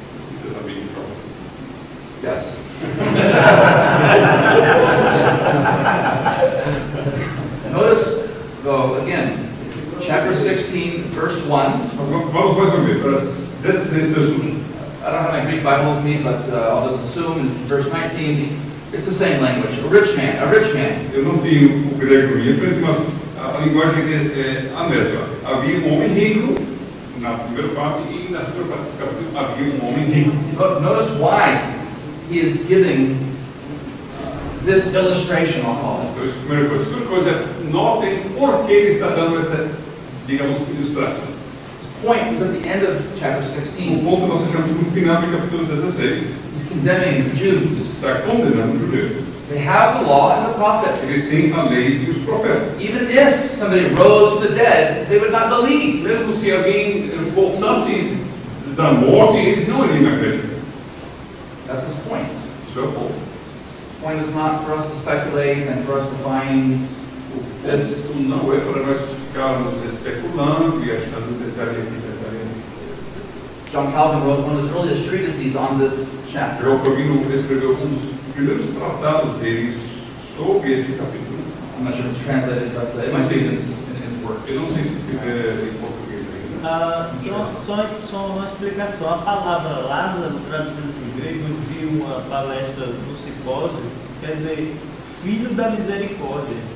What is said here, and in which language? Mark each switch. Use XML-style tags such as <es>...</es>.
<en>He says, I'm being troublesome. Yes. Notice, though, again, chapter 16, verse 1.</en> <pt>Vamos mais uma vez, para 16 verso 1.</pt> <en>I don't have my Greek Bible with me, but I'll just assume in verse 19, it's the same language. A rich man, a rich man.</en> <pt>Eu não tenho o grego em frente, mas a linguagem é a mesma. Havia um homem rico, na primeira parte, e na segunda parte do capítulo havia um homem rico.</pt> <en>Notice why he is giving this illustration, I'll call it.</en> <pt>Então, primeira coisa. Segunda coisa, notem por que ele está dando essa, digamos, ilustração.</pt> <en>Point is at the end of chapter</en> <pt>O</pt> <en>16.</en> <pt>ponto nós achamos no final do capítulo 16.</pt> <en>He's condemning the Jews.</en> <pt>Está condenando os judeus.</pt> <en>They have the law and the prophets.</en> <pt>Eles têm a lei e os profetas.</pt> <en>Even if somebody rose from the dead, they would not believe.</en> <pt>Mesmo se alguém voltasse da morte, eles não iriam acreditar.</pt> <en>That's his point.</en> <pt>Isso é o ponto.</pt> <en>The point is not for us to speculate and for us to find this.</en> <pt>Isso não é para nós ficarmos especulando e achando detalhe aqui, detalhe ali.</pt> <en>John Calvin wrote one of his earliest treatises on this chapter.</en> <pt>João Calvino escreveu dos primeiros tratados dele sobre este capítulo.</pt> <en>I'm not sure if it's translated, but it might be in his work.</en> <pt>Eu não sei se tiver em português ainda. Só uma explicação. A palavra Lázaro, traduzindo para o grego, eu vi uma palestra no simpósio, quer dizer, filho da misericórdia.</pt>